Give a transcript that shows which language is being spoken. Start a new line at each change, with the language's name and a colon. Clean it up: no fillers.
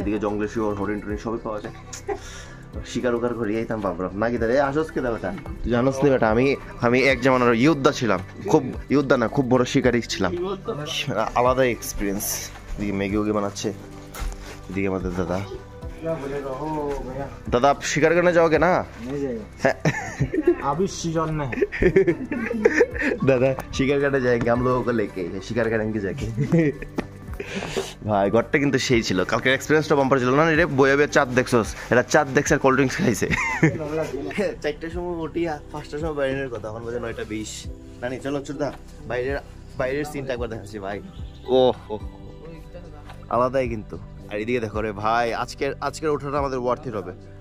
Bangla: এদিকে জঙ্গলে শুয়োর, হরিণ টরিণ সবই পাওয়া যায়, শিকার উকার করে আইতাম ভাবলাম নাকি। তাহলে আসস কে বেটা, জানোস নি বেটা, আমি এক জামানার ইয়োদ্ধা ছিলাম, খুব ইয়োদ্ধা না, খুব বড় শিকারী ছিলাম, আলাদা এক্সপিরিয়েন্স। এদিকে ম্যাগি ওগি বানাচ্ছে, এদিকে আমাদের দাদা।
Hindi: दादा आप शिकार करने जाओगे ना? नहीं जाएगा अभी सीजन में। दादा शिकार करने जाएंगे, हम लोगों को लेके शिकार करेंगे जाके।
Bangla: ভাই ঘরটা কিন্তু সেই ছিল, কালকের এক্সপেরিয়েন্সটা বাম্পার ছিল না রে। বইয়ে চাঁদ দেখছস, এটা চাঁদ দেখছে আর কোল্ড ড্রিঙ্কস খাইছে। 4টার সময় উঠি, 5টার সময় বাইরের কথা, এখন বাজে 9:20। নানি চলো চুদা, বাইরের সিনটা একবার দেখাচ্ছি ভাই। ও আলাদাই কিন্তু। আর এদিকে দেখো রে ভাই, আজকের ওঠাটা আমাদের ওয়ার্থ ইট হবে।